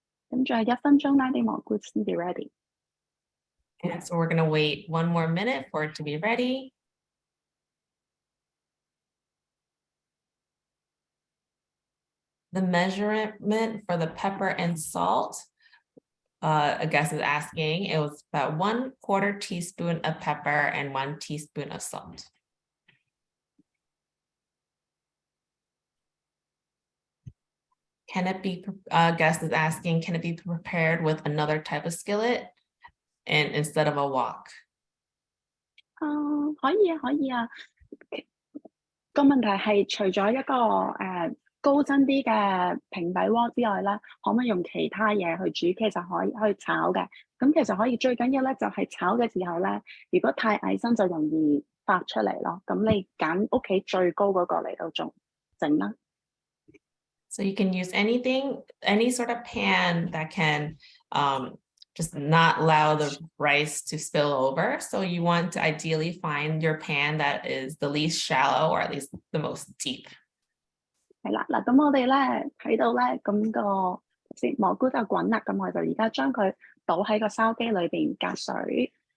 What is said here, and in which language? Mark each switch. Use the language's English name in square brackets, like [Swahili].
[Cantonese] 咁仲有1分鐘啦，啲蘑菇先至 ready。 [English] And so we're going to wait 1 more minute for it to be ready. The measurement for the pepper and salt, a guest is asking, it was about 1/4 teaspoon of pepper and 1 teaspoon of salt. Can it be, guest is asking, can it be prepared with another type of skillet and instead of a wok? [Cantonese] 可以啊，可以啊。個問題係除咗一個高身啲嘅平底鍋之外咧，可唔可以用其他嘢去煮？其實可以炒嘅。咁其實可以，最緊要咧就係炒嘅時候咧，如果太矮身就容易發出嚟咯。咁你揀屋企最高嗰個嚟到整啦。 [English] So you can use anything, any sort of pan that can just not allow the rice to spill over. So you want to ideally find your pan that is the least shallow or at least the most deep. [Cantonese] 係啦，嗱，咁我哋咧睇到咧，咁個蘑菇就滾啦，咁我就而家將佢倒喺個燒機裏邊隔水。